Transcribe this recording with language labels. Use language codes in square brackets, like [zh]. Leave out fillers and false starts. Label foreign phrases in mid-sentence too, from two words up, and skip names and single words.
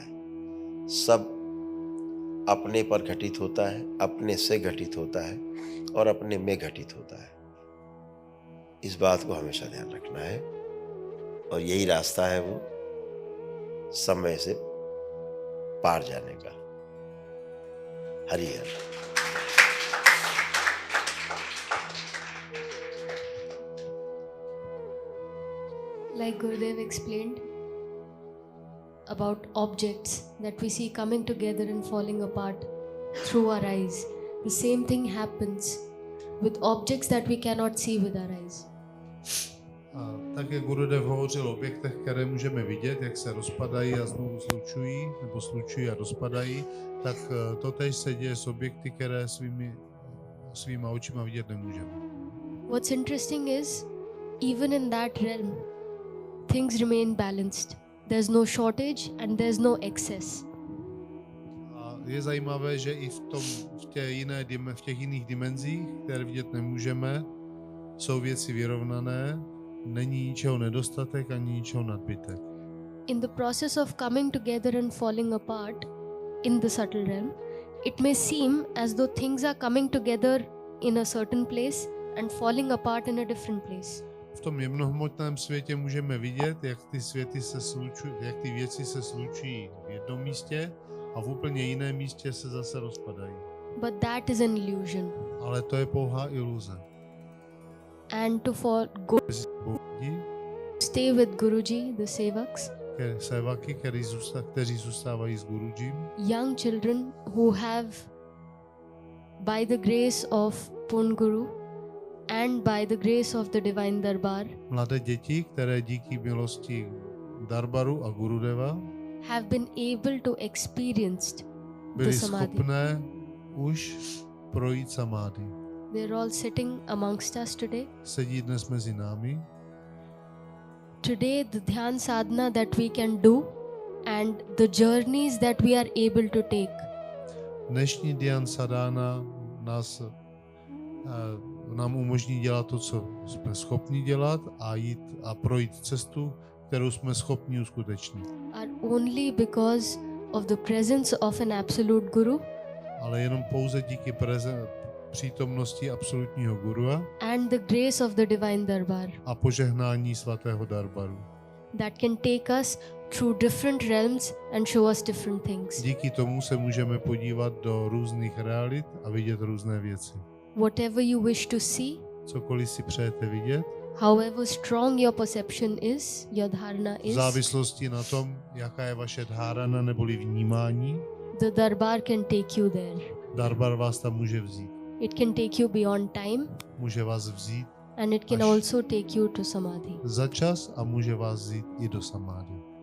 [hi] सब अपने पर घटित होता है, अपने से घटित होता है और अपने में घटित होता है। इस बात को हमेशा ध्यान रखना है और यही रास्ता है वो समय से पार जाने का। हरि हर। [en] Like Gurudev explained about objects that we see coming together and falling apart through our eyes, the same thing happens with objects that we cannot see with our eyes. [cs] A tak, jak Gurudev hovořil o objektech, které můžeme vidět, jak se rozpadají a znovu slučují, nebo slučují a rozpadají, tak totéž se děje s objekty, které svýma očima vidět nemůžeme. [en] What's interesting is, even in that realm, things remain balanced. There's no shortage and there's no excess. [cs] A je zajímavé, že i v těch jiných dimenzích, které vidět nemůžeme, jsou věci vyrovnané, není ničeho nedostatek ani ničeho nadbytek. [en] In the process of coming together and falling apart in the subtle realm, it may seem as though things are coming together in a certain place and falling apart in a different place. [cs] V tom jemnohmotném světě můžeme vidět, jak jak ty věci se slučují v jednom místě a v úplně jiném místě se zase rozpadají. [en] But that is an illusion. [cs] Ale to je pouhá iluze. [en] And to stay with Guruji, the Sevaks, [cs] Sevaky, kteří zůstávají s Gurujím, [en] young children who have, by the grace of Pun Guru and by the grace of the Divine Darbar, [cs] mladé děti, které díky milosti Darbaru a Gurudeva [en] have been able to experience the [cs] byli [en] Samadhi. [cs] schopné už projít samády. [en] They're all sitting amongst us today. [cs] Sedí dnes mezi námi. [en] Today, the [hi] ध्यान साधना [en] that we can do and the journeys that we are able to take [cs] Dnešní [hi] ध्यान साधना [cs] nám umožní dělat to, co jsme schopni dělat a jít a projít cestu, kterou jsme schopni uskutečnit. [en] are only because of the presence of an absolute Guru [cs] Ale jenom pouze díky přítomnosti absolutního gurua [en] and the grace of the Divine Darbar [cs] a požehnání svatého Darbaru. [en] that can take us through different realms and show us different things. [cs] Díky tomu se můžeme podívat do různých realit a vidět různé věci. [en] Whatever you wish to see, [cs] Cokoliv si přejete vidět, [en] however strong your perception is, your dharana [cs] v [en] is, [cs] závislosti na tom, jaká je vaše dhárana neboli vnímání, [en] the Darbar can take you there. [cs] Darbar vás tam může vzít. [en] It can take you beyond time [cs] Může vás vzít [en] and it can [cs] Až- [en] also take you to Samadhi. [cs] za čas a může vás vzít i do samády.